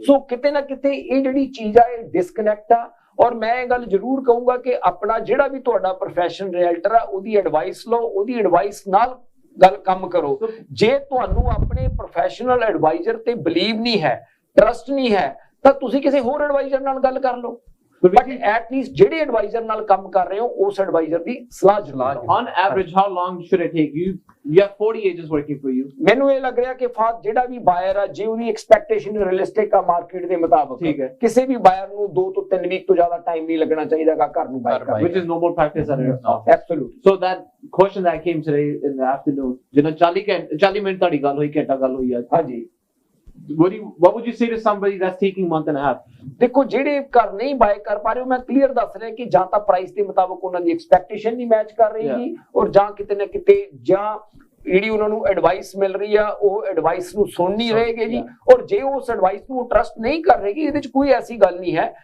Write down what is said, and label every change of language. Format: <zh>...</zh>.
<pa>ਸੋ ਕਿਤੇ ਨਾ ਕਿਤੇ ਇਹ ਜਿਹੜੀ ਚੀਜ਼ ਆ ਇਹ ਡਿਸਕਨੈਕਟ ਆ। ਔਰ ਮੈਂ ਇਹ ਗੱਲ ਜ਼ਰੂਰ ਕਹੂੰਗਾ ਕਿ ਆਪਣਾ ਜਿਹੜਾ ਵੀ ਤੁਹਾਡਾ ਪ੍ਰੋਫੈਸ਼ਨਲ ਰੀਅਲਟਰ ਆ ਉਹਦੀ ਐਡਵਾਈਸ ਲਓ, ਉਹਦੀ ਐਡਵਾਈਸ ਨਾਲ ਗੱਲ ਕੰਮ ਕਰੋ। ਜੇ ਤੁਹਾਨੂੰ ਆਪਣੇ ਪ੍ਰੋਫੈਸ਼ਨਲ ਐਡਵਾਈਜ਼ਰ ਤੇ ਬਲੀਵ ਨਹੀਂ ਹੈ, ਟਰਸਟ ਨਹੀਂ ਹੈ, ਤਾਂ ਤੁਸੀਂ ਕਿਸੇ ਹੋਰ ਐਡਵਾਈਜ਼ਰ ਨਾਲ ਗੱਲ ਕਰ ਲਓ। ਬਟ ਐਟ ਲੀਸਟ ਜਿਹੜੇ ਐਡਵਾਈਜ਼ਰ ਨਾਲ ਕੰਮ ਕਰ ਰਹੇ ਹੋ ਉਸ ਐਡਵਾਈਜ਼ਰ ਦੀ ਸਲਾਹ ਜ਼ਰੂਰ।</pa> <en>On average, how long should it take you? You have 40 agents working for you.</en> <pa>ਮੈਨੂੰ ਇਹ ਲੱਗ ਰਿਹਾ ਕਿ ਜਿਹੜਾ ਵੀ ਬਾਇਰ ਆ, ਜੇ ਉਹਦੀ ਐਕਸਪੈਕਟੇਸ਼ਨ ਰੀਅਲਿਸਟਿਕ ਆ ਮਾਰਕੀਟ ਦੇ ਮੁਤਾਬਕ, ਠੀਕ ਹੈ, ਕਿਸੇ ਵੀ ਬਾਇਰ ਨੂੰ 2 ਤੋਂ 3 ਵੀਕ ਤੋਂ ਜ਼ਿਆਦਾ ਟਾਈਮ ਨਹੀਂ ਲੱਗਣਾ ਚਾਹੀਦਾਗਾ ਘਰ ਨੂੰ ਬਾਇਰ ਕਰਨ,</pa> <en>which is normal practice at now. Absolutely. So that question that came today in the afternoon,</en> <pa>ਜਿਹਨਾਂ 40 ਮਿੰਟ ਤੁਹਾਡੀ ਗੱਲ ਹੋਈ, ਘੰਟਾ ਗੱਲ ਹੋਈ ਅੱਜ, ਹਾਂਜੀ,</pa> <en>what would you say to somebody that's taking month and a half?</en> <pa>ਦੇਖੋ ਜਿਹੜੇ ਘਰ ਨਹੀਂ ਬਾਏ ਕਰ ਪਾ ਰਹੇ, ਮੈਂ ਕਲੀਅਰ ਦੱਸ ਰਿਹਾ ਕਿ ਜਾਂ ਤਾਂ ਪ੍ਰਾਈਸ ਦੇ ਮੁਤਾਬਕ ਉਹਨਾਂ ਦੀ ਐਕਸਪੈਕਟੇਸ਼ਨ ਨਹੀਂ ਮੈਚ ਕਰ ਰਹੀ, ਔਰ ਜਾਂ ਕਿਤੇ ਨਾ ਕਿਤੇ ਜਾਂ ਜਿਹੜੀ ਉਹਨਾਂ ਨੂੰ ਐਡਵਾਈਸ ਮਿਲ ਰਹੀ ਆ ਉਹ ਐਡਵਾਈਸ ਨੂੰ ਸੁਣ ਨਹੀਂ ਰਹੇਗੇ ਜੀ। ਔਰ ਜੇ ਉਸ ਐਡਵਾਈਸ ਨੂੰ ਟਰਸਟ ਨਹੀਂ ਕਰ ਰਹੇਗੀ, ਇਹਦੇ ਵਿੱਚ ਕੋਈ ਐਸੀ ਗੱਲ ਨਹੀਂ ਹੈ।</pa>